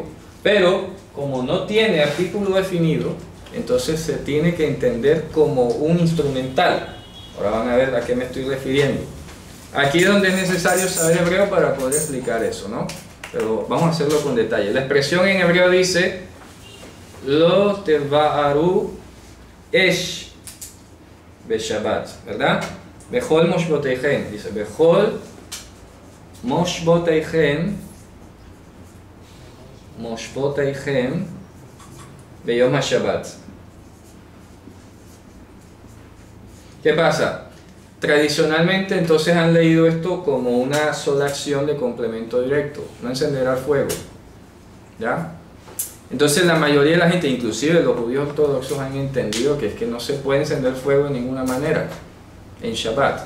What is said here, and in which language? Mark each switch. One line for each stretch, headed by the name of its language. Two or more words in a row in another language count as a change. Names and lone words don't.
Spanish: Pero como no tiene artículo definido, entonces se tiene que entender como un instrumental. Ahora van a ver a qué me estoy refiriendo. Aquí es donde es necesario saber hebreo para poder explicar eso, ¿no? Pero vamos a hacerlo con detalle. La expresión en hebreo dice
Hebrew: לא תבערו אש בשבת,
Spanish: ¿verdad?
Hebrew: בכל מושבותיכם, dice בכל מושבותיכם ביום השבת.
Spanish: ¿Qué pasa? Tradicionalmente entonces han leído esto como una sola acción de complemento directo, no encender al fuego, ¿ya? Entonces la mayoría de la gente, inclusive los judíos ortodoxos, han entendido que es que no se puede encender fuego de ninguna manera en Shabbat.